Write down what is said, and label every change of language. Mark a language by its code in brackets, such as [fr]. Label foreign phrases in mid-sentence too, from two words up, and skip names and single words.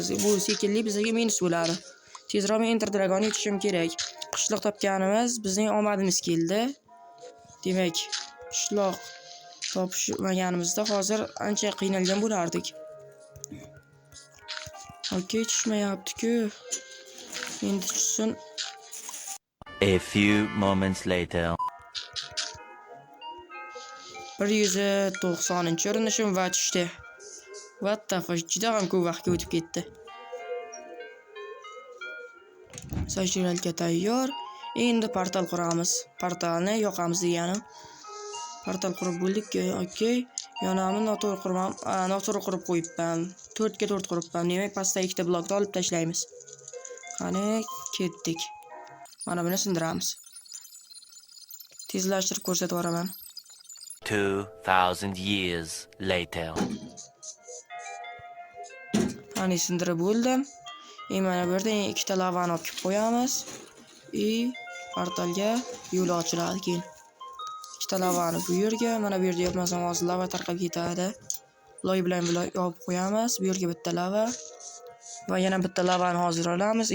[uz] Bu sekinlik bizga minus bo'ladi. Tezroq men Enter Dragonga yetishim kerak. Qishloq topganimiz bizning omadimiz keldi. Demak, qishloq topishmaganimizda hozir ancha qiynalgan bo'lardik. Okey, tushmayapti-ku. Endi tushsin. [en] A few moments later. [uz] 190-urinishim va tushdi. [en] What the fuck, [uz] juda ham ko'p vaqtga o'tib ketdi. Zajralka tayyor. Endi portal quramiz. Portalni yoqamiz deganim. Portal qurib bo'ldik-ku. Okey. Yonamni noto'g'ri qurib qo'yibman. 4 ga 4 quribman. Demak, pastda ikkita blokni olib tashlaymiz. Qani, ketdik. Mana buni sindiramiz. Tezlashtirib ko'rsatib boraman. [en] 2000 years later. [uz] Mana sindirib bo'ldim. Mana bu yerda ikkita lavani olib qo'yamiz. Portalga yo'l ochiladi keyin. Ikkita lavani bu yerga, mana bu yerda yopmasam hozir lava tarqab ketadi. Loy bilan yopib qo'yamiz. Bu yerga bitta lava va yana bitta lavani hozir olamiz.